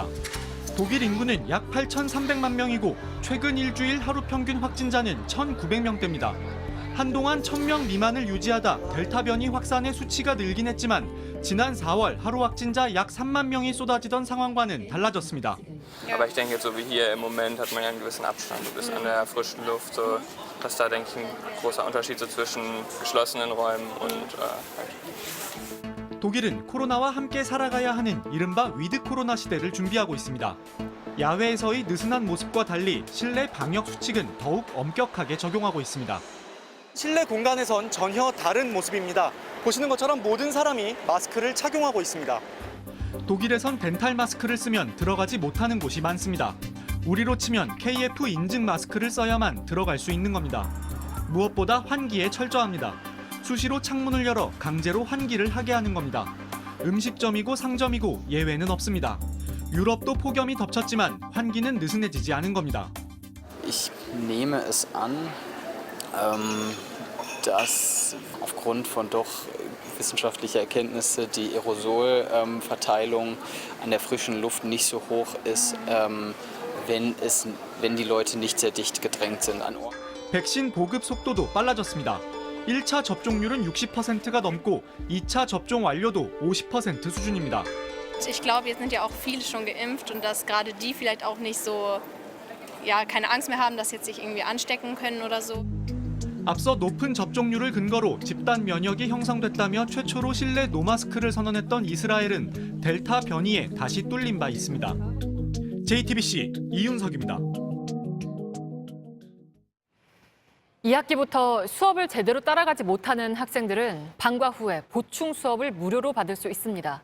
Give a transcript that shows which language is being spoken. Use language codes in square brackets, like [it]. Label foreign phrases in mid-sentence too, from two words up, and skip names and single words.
[ko] 독일 인구는 약 8,300만 명이고 최근 일주일 하루 평균 확진자는 1,900명대입니다. 한동안 1,000명 미만을 유지하다 델타 변이 확산의 수치가 늘긴 했지만 지난 4월 하루 확진자 약 3만 명이 쏟아지던 상황과는 달라졌습니다. [de] Aber ich denke, so wie hier im Moment hat man ja einen gewissen Abstand. Du bist an der frischen Luft, so dass da denke ich ein großer Unterschied so zwischen geschlossenen Räumen und [ko] 독일은 코로나와 함께 살아가야 하는 이른바 위드 코로나 시대를 준비하고 있습니다. 야외에서의 느슨한 모습과 달리 실내 방역 수칙은 더욱 엄격하게 적용하고 있습니다. 실내 공간에선 전혀 다른 모습입니다. 보시는 것처럼 모든 사람이 마스크를 착용하고 있습니다. 독일에선 덴탈 마스크를 쓰면 들어가지 못하는 곳이 많습니다. 우리로 치면 KF 인증 마스크를 써야만 들어갈 수 있는 겁니다. 무엇보다 환기에 철저합니다. 수시로 창문을 열어 강제로 환기를 하게 하는 겁니다. 음식점이고 상점이고 예외는 없습니다. 유럽도 폭염이 덮쳤지만 환기는 느슨해지지 않은 겁니다. [de] Ich nehme es an, dass aufgrund von doch wissenschaftlicher Erkenntnisse die Aerosolverteilung an der frischen Luft nicht so hoch ist, wenn die Leute nicht sehr dicht gedrängt sind an Orten. [ko] 백신 보급 속도도 빨라졌습니다. 1차 접종률은 60%가 넘고 2차 접종 완료도 50% 수준입니다. [de] Ich glaube, jetzt sind ja auch viele schon geimpft und dass gerade die vielleicht auch nicht so, ja, keine Angst mehr haben, dass jetzt sich irgendwie anstecken können oder so. [ko] 앞서 높은 접종률을 근거로 집단 면역이 형성됐다며 최초로 실내 노마스크를 선언했던 이스라엘은 델타 변이에 다시 뚫린 바 있습니다. JTBC 이윤석입니다. 2학기부터 수업을 제대로 따라가지 못하는 학생들은 방과 후에 보충 수업을 무료로 받을 수 있습니다.